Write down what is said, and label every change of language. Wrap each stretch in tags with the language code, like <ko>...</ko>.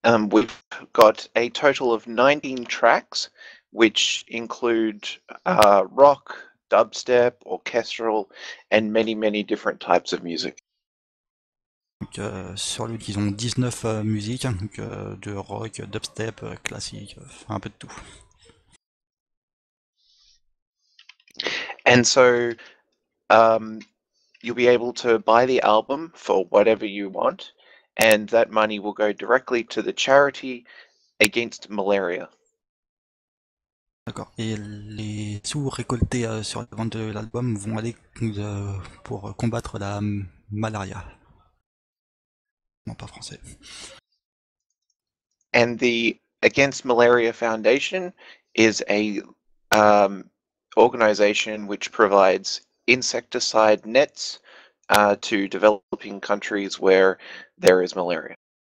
<en>We've got a total of 19 tracks, which include rock, dubstep, orchestral, and many different types of music.</en> <fr>Donc, sur le ils ont 19 musiques, donc, de rock, dubstep, classique, un peu de tout.</fr> <en>And so you'll be able to buy the album for whatever you want, and that money will go directly to the charity against malaria.</en> <fr>D'accord. Et les sous récoltés sur la vente de l'album vont aller pour combattre la malaria. Non, pas français.</fr> <en>And the Against Malaria Foundation is a organization which provides insecticide nets to developing countries where there is malaria.</en>